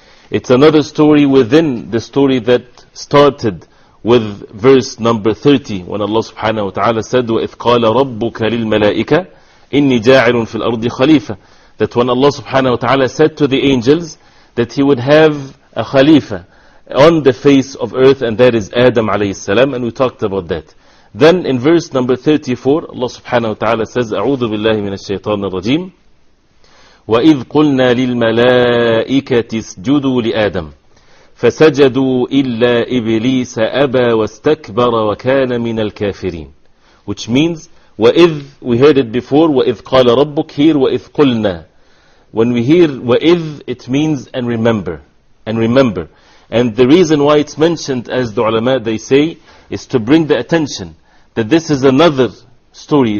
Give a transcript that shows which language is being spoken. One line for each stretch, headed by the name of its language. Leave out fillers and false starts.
English: It's another story within the story that started with verse number 30, when Allah subhanahu wa ta'ala said,
Arabic: وَإِذْ قَالَ رَبُّكَ لِلْمَلَائِكَةِ إِنِّي جَاعِلٌ فِي الْأَرْضِ خَلِيفَةً.
English: That when Allah subhanahu wa ta'ala said to the angels that He would have a Khalifa on the face of earth, and that is Adam alayhi salam, and we talked about that. Then in verse number 34, Allah subhanahu wa ta'ala says,
Arabic: أعوذ بالله من الشيطان الرجيم وإذ قلنا للملائكة اسجدوا لآدم فسجدوا إلا إبليس أبى واستكبر وكان من الكافرين.
English: Which means, وإذ, we heard it before,
Arabic: وإذ قال ربك,
English: here
Arabic: وإذ قلنا.
English: When we hear وَإِذْ, it means and remember, and remember. And the reason why it's mentioned, as the ulama they say, is to bring the attention that this is another story.